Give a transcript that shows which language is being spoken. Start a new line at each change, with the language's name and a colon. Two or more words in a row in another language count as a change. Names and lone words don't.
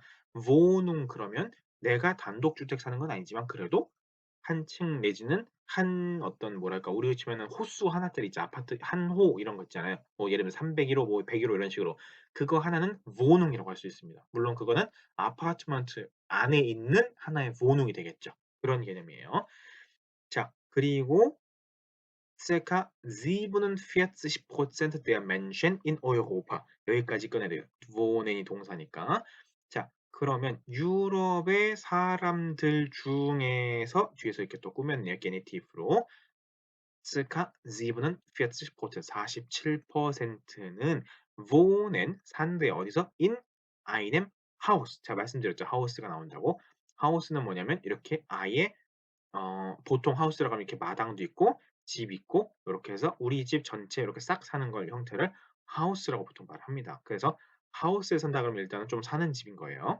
Korean: Wohnung 그러면 내가 단독주택 사는 건 아니지만 그래도 한 층 내지는 한 어떤 뭐랄까 우리로 치면은 호수 하나짜리 있죠. 아파트 한 호 이런 거 있잖아요. 뭐 예를 들면 301호 뭐 101호 이런 식으로 그거 하나는 Wohnung이라고 할 수 있습니다. 물론 그거는 아파트먼트 안에 있는 하나의 Wohnung이 되겠죠. 그런 개념이에요. 자, 그리고
German: circa 47% der Menschen in Europa.
Korean: 여기까지 꺼내야 돼요. wohnen이 동사니까. 자, 그러면 유럽의 사람들 중에서 뒤에서 이렇게 또 꾸몄네요. 게니티브로. circa 47%, 47%는 wohnen, 산대 어디서?
German: in einem Haus.
Korean: 제가 말씀드렸죠. 하우스가 나온다고. 하우스는 뭐냐면 이렇게 아예 보통 하우스라고 하면 이렇게 마당도 있고 집 있고 이렇게 해서 우리 집 전체 이렇게 싹 사는 걸 형태를 하우스라고 보통 말합니다. 그래서 하우스에 산다 그러면 일단은 좀 사는 집인 거예요.